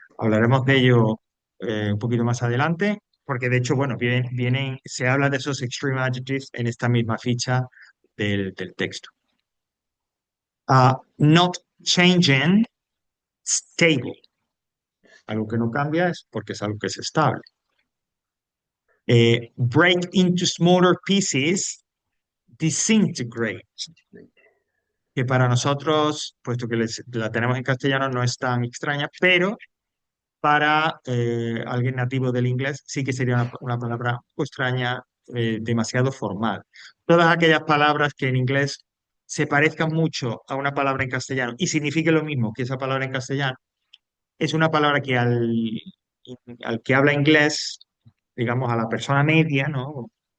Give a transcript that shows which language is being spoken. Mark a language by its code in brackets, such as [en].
[es] Hablaremos de ello un poquito más adelante, porque de hecho, bueno, se habla de esos [en] extreme adjectives [es] en esta misma ficha del texto. [en] Not changing, stable. [es] Algo que no cambia es porque es algo que es estable. [en] Break into smaller pieces, [es] Disintegrate, que para nosotros, puesto que la tenemos en castellano, no es tan extraña, pero para alguien nativo del inglés sí que sería una palabra un poco extraña, demasiado formal. Todas aquellas palabras que en inglés se parezcan mucho a una palabra en castellano y signifique lo mismo que esa palabra en castellano, es una palabra que al que habla inglés, digamos a la persona media, ¿no?